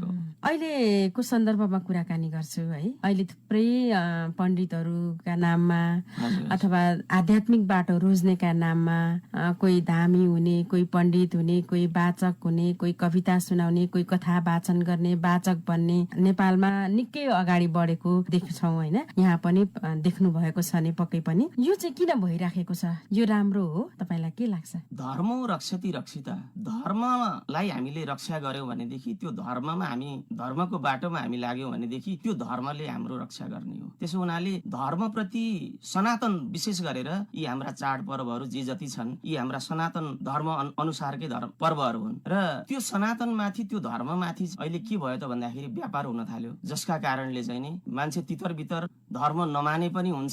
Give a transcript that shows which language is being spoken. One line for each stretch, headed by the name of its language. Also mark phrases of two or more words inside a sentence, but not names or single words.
Nepali: अहिलेको सन्दर्भमा कुराकानी गर्छु है। अहिले थुप्रै पण्डितहरूका नाममा अथवा आध्यात्मिक बाटो रोज्नेका नाममा कोही धामी हुने, कोही पण्डित हुने, कोही वाचक हुने, कोही कविता सुनाउने, कोही कथा वाचन गर्ने, वाचक बन्ने नेपालमा निकै अगाडि बढेको देख्छौँ होइन। यहाँ पनि देख्नु भएको छ नि पक्कै पनि। यो चाहिँ किन भइराखेको छ? यो राम्रो हो तपाईलाई के लाग्छ?
Sanskrit: धर्म रक्षति रक्षिता।
Nepali: धर्मलाई हामीले रक्षा गर्यौं भनेदेखि, त्यो धर्ममा हामी, धर्मको बाटोमा हामी लाग्यौं भनेदेखि त्यो धर्मले हाम्रो रक्षा गर्ने हो। त्यसो हुनाले धर्मप्रति सनातन, विशेष गरेर यी हाम्रा चाडपर्वहरू जे जति छन्, यी हाम्रा सनातन धर्म अनुसारकै पर्वहरू हुन् र त्यो सनातनमाथि, त्यो धर्ममाथि अहिले के भयो त भन्दाखेरि व्यापार हुन थाल्यो, जसका कारणले चाहिँ नि मान्छे तितर बितर धर्म नमाने पनि हुन्छ।